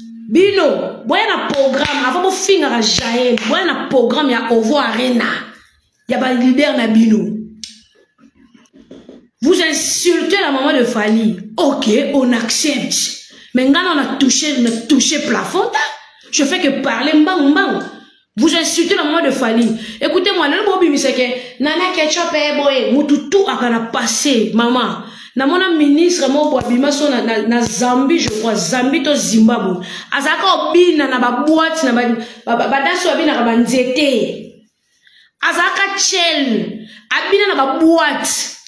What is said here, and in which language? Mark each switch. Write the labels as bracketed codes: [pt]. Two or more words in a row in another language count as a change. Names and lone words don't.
[ln] Bino, boya na programme, [fr] avant de finir à Jaël, [ln] boya na programme, ya Ovo Arena, ya ba leader na Bino. [fr] Vous insultez la maman de Fally. Ok, on accepte. Mais quand on a touché, on a touché plafond, je fais que parler, mbang, mbang. Vous insultez la maman de Fally. Écoutez-moi, [ln] lelo bo bimisa ke, Nana Ketchup e boye, mutu tu akana passé, maman. Na mona ministre mo bo abima so na, na, na Zambie, [fr] je crois, [ln] Zambie to Zimbabwe. Azaka obina na ba boîte, na ba, ba, ba, ba danse obina na ba nzete. Azaka chel, abina na ba boîte.